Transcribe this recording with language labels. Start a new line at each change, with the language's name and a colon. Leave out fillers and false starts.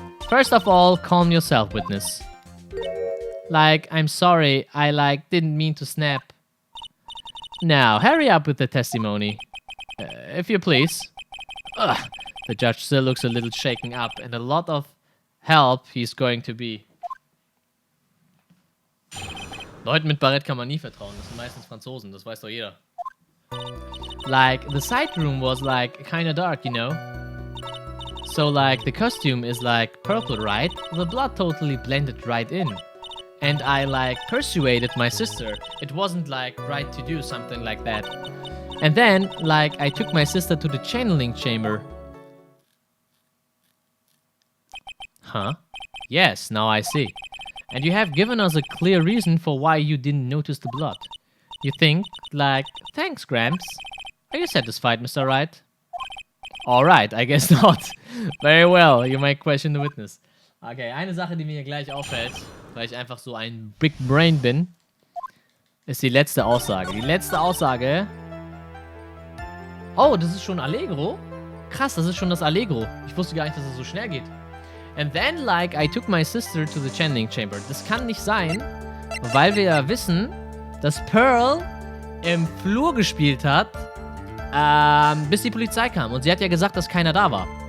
English: First of all, calm yourself, witness. I'm sorry, I didn't mean to snap. Now, hurry up with the testimony. If you please. Ugh, the judge still looks a little shaken up, and a lot of help he's going to be.
German: Leuten mit Barett kann man nie vertrauen. Das sind meistens Franzosen, das weiß doch jeder.
English: The side room was kinda dark, you know? So the costume is purple, right? The blood totally blended right in. And I persuaded my sister. It wasn't right to do something like that. And then I took my sister to the channeling chamber. Huh? Yes, now I see. And you have given us a clear reason for why you didn't notice the blood. You think, thanks, Gramps. Are you satisfied, Mr. Wright? Alright, I guess not. Very well, you might question the witness.
German: Okay, eine Sache, die mir hier gleich auffällt, weil ich einfach so ein Big Brain bin, ist die letzte Aussage. Die letzte Aussage... Oh, das ist schon Allegro? Krass, das ist schon das Allegro. Ich wusste gar nicht, dass es so schnell geht.
English: And then, I took my sister to the channeling chamber.
German: Das kann nicht sein, weil wir ja wissen, dass Pearl im Flur gespielt hat, bis die Polizei kam. Und sie hat ja gesagt, dass keiner da war.